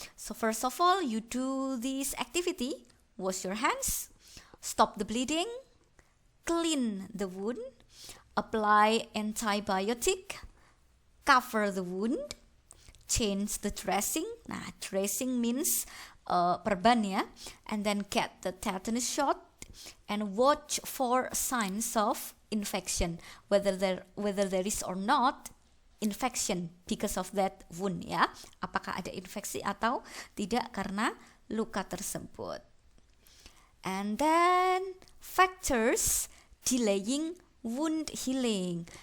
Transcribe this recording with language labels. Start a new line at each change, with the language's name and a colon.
English: So first of all, you do this activity. Wash your hands, stop the bleeding, clean the wound, apply antibiotic, cover the wound, change the dressing. Nah, dressing means
Indonesian: perban ya.
English: And then get the tetanus shot and watch for signs of infection, whether there is or not infection because of that wound ya.
Indonesian: Apakah ada infeksi atau tidak karena luka tersebut.
English: And then factors delaying wound healing.